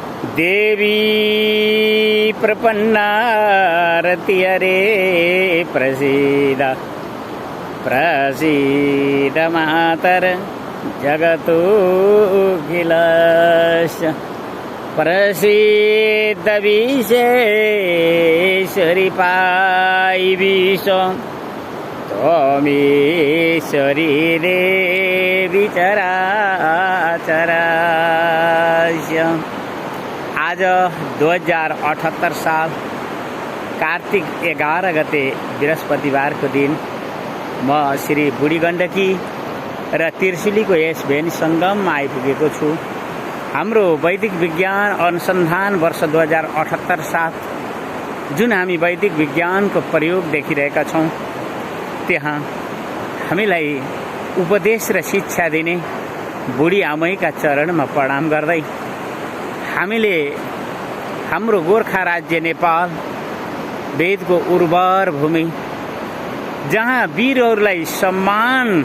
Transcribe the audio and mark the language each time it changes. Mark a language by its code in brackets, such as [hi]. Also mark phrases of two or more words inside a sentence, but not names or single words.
[sa] देवी प्रपन्नारति हरे प्रसीद प्रसीद मातर जगतोऽखिलस्य प्रसीद विश्वेश्वरी पाई विश्व त्वमीश्वरी देवी चराचरस्य। [ne] आज 2078 साल कार्तिक 11 गते बृहस्पतिबारको दिन म श्री बुढी गण्डकी र त्रिशुलीको यस भेनी सङ्गममा आइपुगेको छु। हाम्रो वैदिक विज्ञान अनुसन्धान वर्ष 2078 साल जुन हामी वैदिक विज्ञानको प्रयोग देखिरहेका छौँ, त्यहाँ हामीलाई उपदेश र शिक्षा दिने बुढी आमैका चरणमा प्रणाम गर्दै हामीले हाम्रो गोर्खा राज्य नेपाल वेदको उर्वर भूमि, जहाँ वीरहरूलाई सम्मान